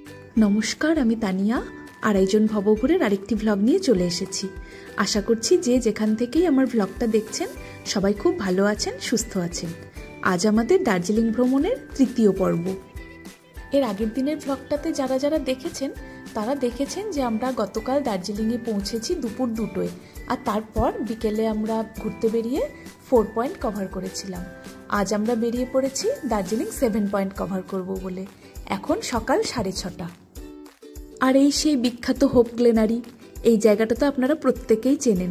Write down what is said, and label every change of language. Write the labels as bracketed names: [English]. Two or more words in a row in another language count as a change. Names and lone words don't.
[Bangla] নমস্কার, আমি তানিয়া আড়াইজন ভবঘুরের আরেকটি ভ্লগ নিয়ে চলে এসেছি। আশা করছি যে যেখান থেকেই আমার ভ্লগটা দেখছেন সবাই খুব ভালো আছেন, সুস্থ আছেন। আজ আমাদের দার্জিলিং ভ্রমণের তৃতীয় পর্ব। এর আগের দিনের ভ্লগটাতে যারা যারা দেখেছেন তারা দেখেছেন যে আমরা গতকাল দার্জিলিংয়ে পৌঁছেছি দুপুর 2টোয় আর তারপর বিকেলে আমরা ঘুরতে বেরিয়ে 4 পয়েন্ট কভার করেছিলাম। আজ আমরা বেরিয়ে পড়েছি দার্জিলিং 7 পয়েন্ট কভার করব বলে। এখন সকাল 6:30। আর এই সেই বিখ্যাত হোপ গ্লেনারি, এই জায়গাটা তো আপনারা প্রত্যেকেই চেনেন।